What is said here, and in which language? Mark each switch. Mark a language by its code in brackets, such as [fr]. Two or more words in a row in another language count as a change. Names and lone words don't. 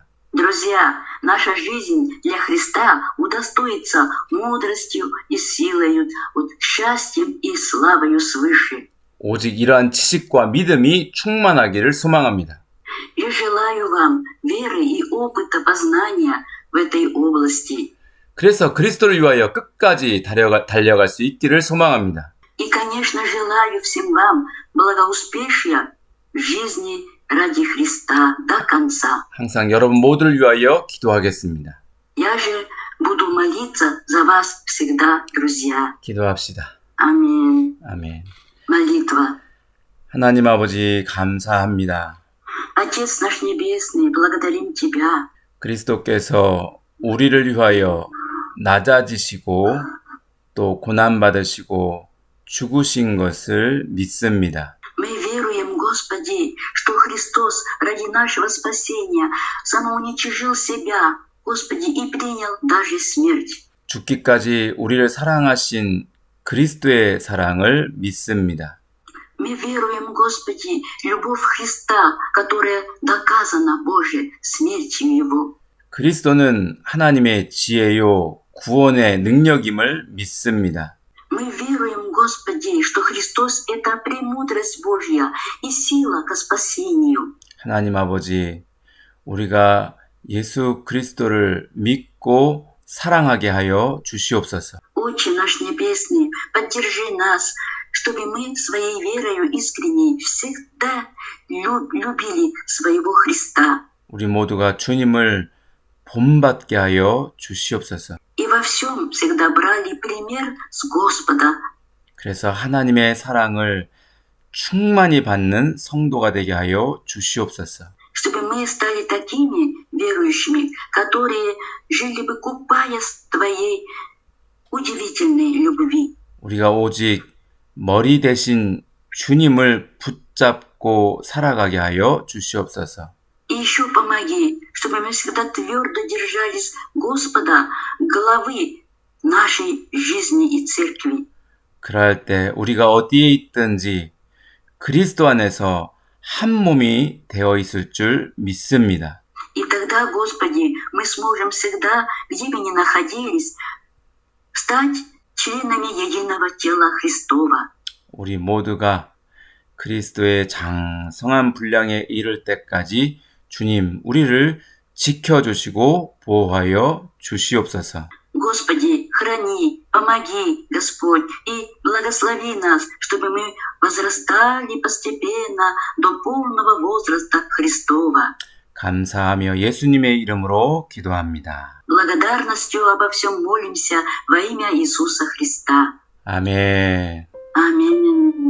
[ru] Друзья, наша жизнь для Христа удостоится мудростью и силою, вот, счастьем и славою свыше. [ko] 오직 이러한 지식과 믿음이 충만하기를 소망합니다. [ru] Я желаю вам веры и опыта познания в этой области. [ko] 그래서 그리스도를 위하여 끝까지 달려갈 수 있기를 소망합니다. [ru] И, конечно, желаю всем вам благоуспешия в жизни ради Христа до конца. [ko] 항상 여러분 모두를 위하여 기도하겠습니다. [ru] Я же буду молиться за вас всегда, друзья. [ko] 기도합시다. [ru] Аминь. [ko] 아멘. [ru] Молитва. [ko] 하나님 아버지 감사합니다. [ru] Отец наш Небесный, благодарим Тебя. [ko] 그리스도께서 우리를 위하여 낮아지시고 또 고난받으시고 죽으신 것을 믿습니다. [ru] Мы веруем, Господи, что Христос ради нашего спасения самоуничижил себя, Господи, и принял даже смерть. [ko] 죽기까지 우리를 사랑하신 그리스도의 사랑을 믿습니다. [ru] Мы веруем, Господи, любовь Христа, которая доказана, Боже, смертью Его. [ko] 그리스도는 하나님의 지혜요 구원의 능력임을 믿습니다. [ru] Мы веруем, Господи, что Христос — это премудрость Божья и сила ко спасению. [ko] 하나님 아버지, 우리가 예수 그리스도를 믿고 사랑하게 하여 주시옵소서. [ru] Отче наш Небесный, поддержи нас, чтобы мы своей верою искренней всегда любили своего Христа. [ko] 우리 모두가 주님을 본받게 하여 주시옵소서. [ru] И во всем всегда брали пример с Господа. [ko] 그래서 하나님의 사랑을 충만히 받는 성도가 되게 하여 주시옵소서. [ru] Чтобы мы стали такими верующими, которые жили бы, купаясь в Твоей удивительной любви. [ko] 우리가 오직 머리 대신 주님을 붙잡고 살아가게 하여 주시옵소서. [ru] И еще помоги, чтобы мы всегда твердо держались Господа, главы нашей жизни и церкви. [ko] 그럴 때 우리가 어디에 있든지 그리스도 안에서 한 몸이 되어 있을 줄 믿습니다. [ru] И тогда, Господи, мы сможем всегда, где бы ни находились, стать членами единого тела Христова. [ko] 우리 모두가 그리스도의 장성한 분량에 이를 때까지 주님 우리를 지켜주시고 보호하여 주시옵소서. [ru] Господи, храни, помоги, Господь, и благослови нас, чтобы мы возрастали постепенно до полного возраста Христова. [ko] 감사하며 예수님의 이름으로 기도합니다. [ru] Благодарностью обо всем молимся во имя Иисуса Христа. [ko] 아멘. [ru] Аминь.